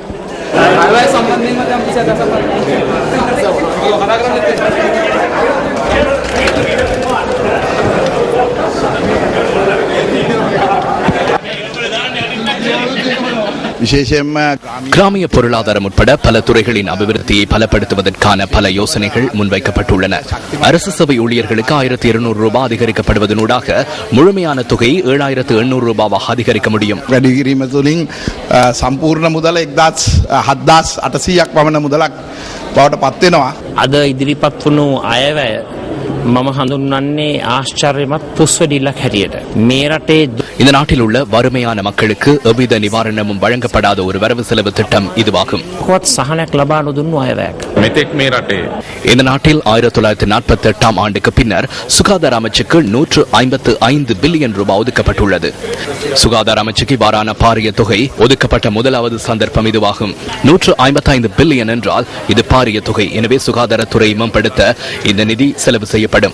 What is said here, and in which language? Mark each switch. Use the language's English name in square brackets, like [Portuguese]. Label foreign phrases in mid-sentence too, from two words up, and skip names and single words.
[Tamil] கிராமிய பொருளாதாரம் உட்பட பல துறைகளின் அபிவிருத்தியை பலப்படுத்துவதற்கான பல யோசனைகள் முன்வைக்கப்பட்டுள்ளன. அரசு சபை ஊழியர்களுக்கு 1200 ரூபாய் அதிகரிக்கப்படுவதனூடாக முழுமையான தொகையை 7800 ரூபாவாக அதிகரிக்க முடியும். [Sinhala] සම්පූර්ණ මුදල 17,800ක් පමණ මුදලක් බවට පත් වෙනවා. අද ඉදිරිපත් වුණු අයවැය මම හඳුන්වන්නේ ආශ්චර්යමත් පුස්වැඩිල්ලක් හැටියට. මේ රටේ [Tamil] இந்த நாட்டில் உள்ள வறுமையான மக்களுக்கு எவ்வித நிவாரணமும் வழங்கப்படாத ஒரு வரவு செலவு திட்டம் இதுவாகும். [Sinhala] සහනයක් ලබා නොදුන්නු අයවැයක්. මෙතෙක් මේ රටේ [Tamil] இந்த நாட்டில் 1948 ஆண்டுக்கு பின்னர் சுகாதார அமைச்சுக்கு 155 பில்லியன் ரூபாய் ஒதுக்கப்பட்டுள்ளது. சுகாதார அமைச்சுக்கு இவ்வாறான பாரிய தொகை ஒதுக்கப்பட்ட முதலாவது சந்தர்ப்பம் இதுவாகும். 155 பில்லியன் என்றால் இது பாரிய தொகை. எனவே சுகாதாரத்துறை மேம்படுத்த இந்த நிதி செலவு செய்யப்படும்.